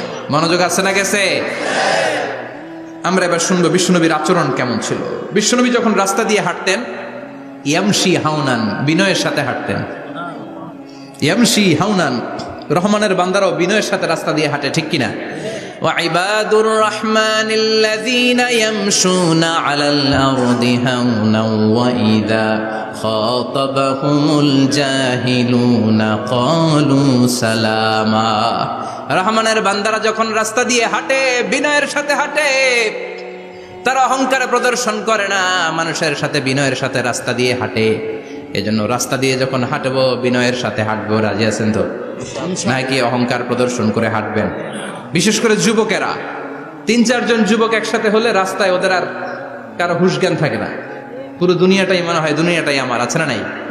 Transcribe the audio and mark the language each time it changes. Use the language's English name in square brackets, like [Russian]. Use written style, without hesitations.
[Bangla] মনোযোগ আছে না গেছে? আমরা এবার শুনবো বিশ্বনবীর আচরণ কেমন ছিল। বিশ্বনবী যখন রাস্তা দিয়ে হাঁটতেন, [Arabic] ইয়ামশি হাউনান, [Bangla] বিনয়ের সাথে হাঁটতেন। [Arabic] ইয়ামশি হাউনান, [Bangla] রহমানের বান্দারাও বিনয়ের সাথে রাস্তা দিয়ে হাঁটে, ঠিক কিনা? [Arabic] وعباد الرحمن الذين يمشون على الأرض هونا وإذا خاطبهم الجاهلون قالوا سلاما। [Bangla] রহমানের বান্দারা যখন রাস্তা দিয়ে হাঁটে, বিনয়ের সাথে হাঁটে, তারা অহংকারে প্রদর্শন করে না, মানুষের সাথে বিনয়ের সাথে রাস্তা দিয়ে হাঁটে। এজন্য রাস্তা দিয়ে যখন হাঁটবো বিনয়ের সাথে হাঁটবো। রাজি আছেন তো? নাকি অহংকার প্রদর্শন করে হাঁটবেন? বিশেষ করে যুবকেরা, 3-4 জন যুবক একসাথে হলে রাস্তায় ওদের আর কারো হুঁশ জ্ঞান থাকে না, পুরো দুনিয়াটাই মনে হয় দুনিয়াটাই আমার, আছে না নাই?